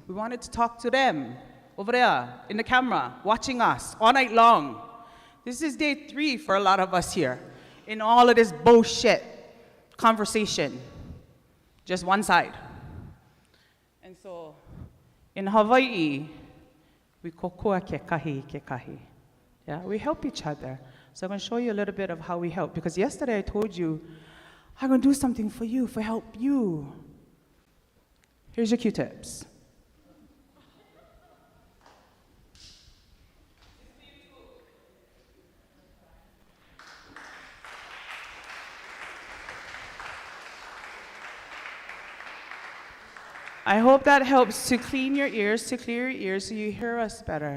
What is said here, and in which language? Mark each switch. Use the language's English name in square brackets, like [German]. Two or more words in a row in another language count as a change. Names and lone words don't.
[English] We wanted to talk to them over there in the camera, watching us all night long. This is day 3 for a lot of us here in all of this bullshit conversation. Just one side. And so, in Hawaii, we [Hawaiian] kokua ke kahi. [English] Yeah, we help each other. So I'm going to show you a little bit of how we help. Because yesterday I told you, I'm going to do something for you, for help you. Here's your Q-tips. I hope that helps to clean your ears, to clear your ears so you hear us better.